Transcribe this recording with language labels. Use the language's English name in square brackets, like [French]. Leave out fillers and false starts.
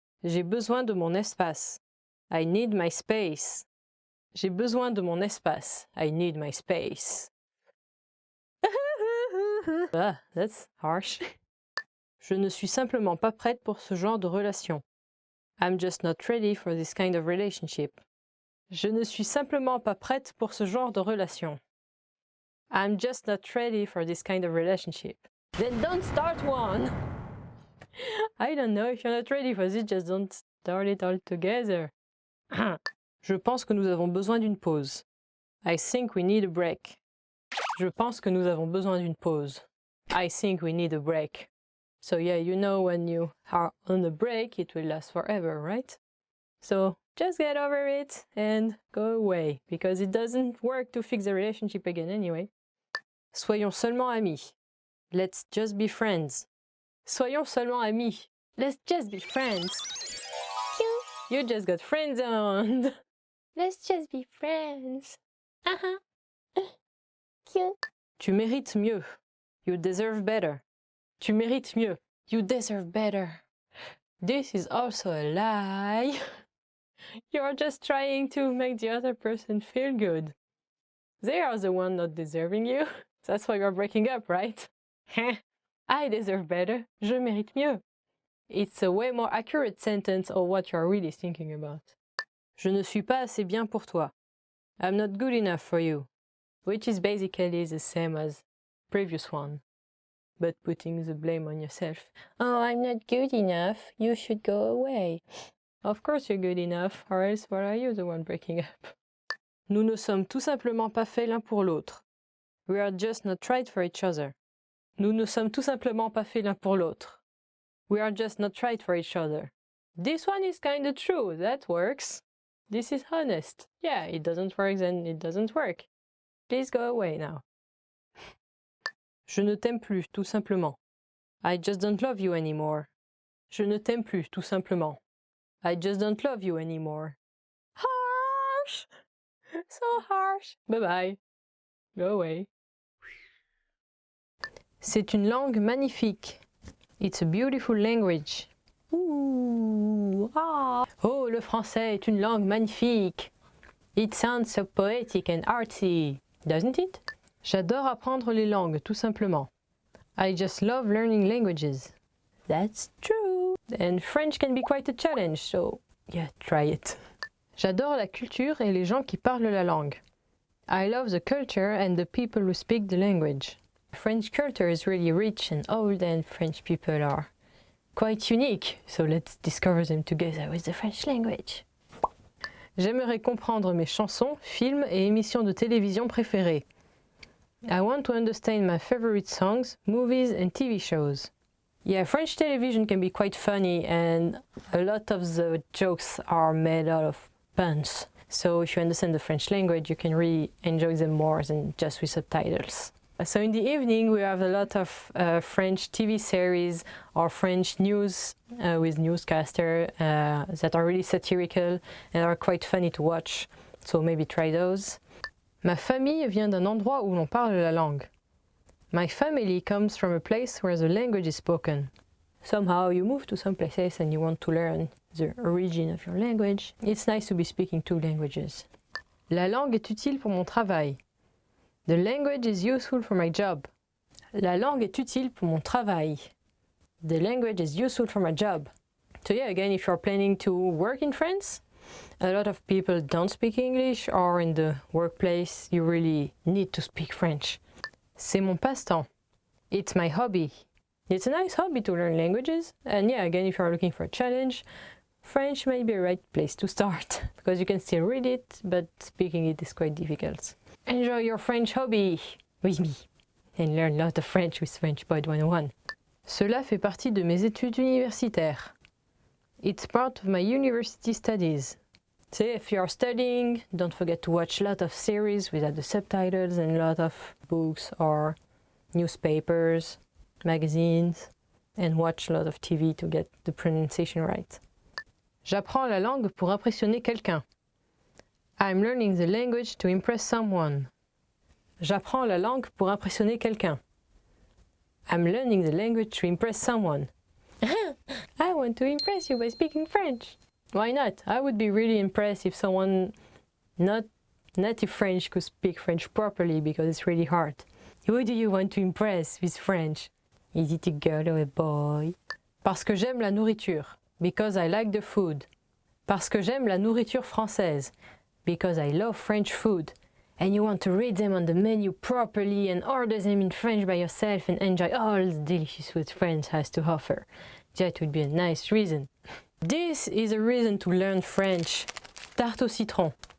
[French] J'ai besoin de mon espace. [English] I need my space. [French] J'ai besoin de mon espace. [English] I need my space. Ah, that's harsh. [French] Je ne suis simplement pas prête pour ce genre de relation. [English] I'm just not ready for this kind of relationship. [French] Je ne suis simplement pas prête pour ce genre de relation. [English] I'm just not ready for this kind of relationship. Then don't start one! I don't know, if you're not ready for this, just don't start it all together. [French] Je pense que nous avons besoin d'une pause. [English] I think we need a break. [French] Je pense que nous avons besoin d'une pause. [English] I think we need a break. So yeah, you know when you are on a break, it will last forever, right? So just get over it and go away, because it doesn't work to fix the relationship again anyway. [French] Soyons seulement amis. [English] Let's just be friends. Soyons seulement amis. Let's just be friends. Cute. You just got friend-zoned. Let's just be friends. Cute. [French] Tu mérites mieux. [English] You deserve better. [French] Tu mérites mieux. [English] You deserve better. This is also a lie. You're just trying to make the other person feel good. They are the one not deserving you. That's why you're breaking up, right? I deserve better. [French] Je mérite mieux. [English] It's a way more accurate sentence of what you're really thinking about. [French] Je ne suis pas assez bien pour toi. [English] I'm not good enough for you. Which is basically the same as previous one, but putting the blame on yourself. Oh, I'm not good enough. You should go away. Of course you're good enough, or else why are you the one breaking up? [French] Nous ne sommes tout simplement pas faits l'un pour l'autre. [English] We are just not right for each other. [French] Nous ne sommes tout simplement pas faits l'un pour l'autre. [English] We are just not right for each other. This one is kinda true, that works. This is honest. Yeah, it doesn't work, then it doesn't work. Please go away now. [French] Je ne t'aime plus, tout simplement. [English] I just don't love you anymore. [French] Je ne t'aime plus, tout simplement. [English] I just don't love you anymore. Harsh! So harsh. Bye-bye. Go away. [French] C'est une langue magnifique. [English] It's a beautiful language. Ooh, ah. [French] Oh, le français est une langue magnifique. [English] It sounds so poetic and artsy, doesn't it? [French] J'adore apprendre les langues, tout simplement. [English] I just love learning languages. That's true. And French can be quite a challenge, so yeah, try it. [French] J'adore la culture et les gens qui parlent la langue. [English] I love the culture and the people who speak the language. French culture is really rich and old, and French people are quite unique, so let's discover them together with the French language. [French] J'aimerais comprendre mes chansons, films et émissions de télévision préférées. [English] I want to understand my favorite songs, movies and TV shows. Yeah, French television can be quite funny, and a lot of the jokes are made out of puns. So if you understand the French language, you can really enjoy them more than just with subtitles. So in the evening, we have a lot of French TV series or French news with newscasters that are really satirical and are quite funny to watch. So maybe try those. [French] Ma famille vient d'un endroit où l'on parle la langue. [English] My family comes from a place where the language is spoken. Somehow you move to some places and you want to learn the origin of your language. It's nice to be speaking two languages. [French] La langue est utile pour mon travail. [English] The language is useful for my job. [French] La langue est utile pour mon travail. [English] The language is useful for my job. So yeah, again, if you're planning to work in France, a lot of people don't speak English, or in the workplace, you really need to speak French. [French] C'est mon passe-temps. [English] It's my hobby. It's a nice hobby to learn languages. And yeah, again, if you're looking for a challenge, French may be a right place to start, because you can still read it, but speaking it is quite difficult. Enjoy your French hobby with me and learn a lot of French with French Pod 101. [French] Cela fait partie de mes études universitaires. [English] It's part of my university studies. So if you're studying, don't forget to watch a lot of series without the subtitles and a lot of books or newspapers, magazines, and watch a lot of TV to get the pronunciation right. [French] J'apprends la langue pour impressionner quelqu'un. [English] I'm learning the language to impress someone. [French] J'apprends la langue pour impressionner quelqu'un. [English] I'm learning the language to impress someone. I want to impress you by speaking French. Why not? I would be really impressed if someone not native French could speak French properly, because it's really hard. Who do you want to impress with French? Is it a girl or a boy? [French] Parce que j'aime la nourriture. [English] Because I like the food. [French] Parce que j'aime la nourriture française. [English] Because I love French food. And you want to read them on the menu properly and order them in French by yourself and enjoy all the delicious food France has to offer. That would be a nice reason. This is a reason to learn French. Tarte au citron.